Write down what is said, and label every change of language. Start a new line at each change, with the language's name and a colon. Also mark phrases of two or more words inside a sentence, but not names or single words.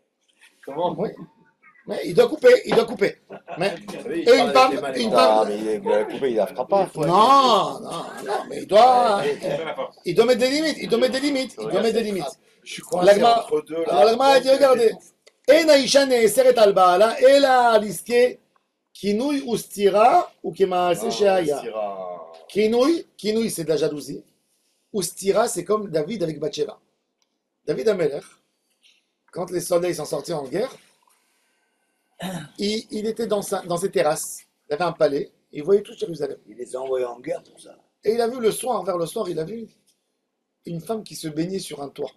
French: Comment? oui. Mais il doit couper. Mais, et une femme, Non, mais il a coupé, il la fera pas. non, mais il doit C'est la force. mettre des limites. Il doit mettre des limites. Je suis La coincé Gemara- entre deux là. Alors la Gemara a dit, regardez, En
Hebrew: האישה נאסרת על בעלה, אלא על עסקי כינוי וסתירה וכמעשה שהיה.
French: כינוי c'est de la jalousie, ustira c'est comme David avec Bathsheba. David Amelech, quand les soldats ils sont sortis en guerre, il était dans ses terrasses, il avait un palais, il voyait tout Jérusalem. Il les a envoyés en guerre pour ça. Et il a vu vers le soir, il a vu une femme qui se baignait sur un toit.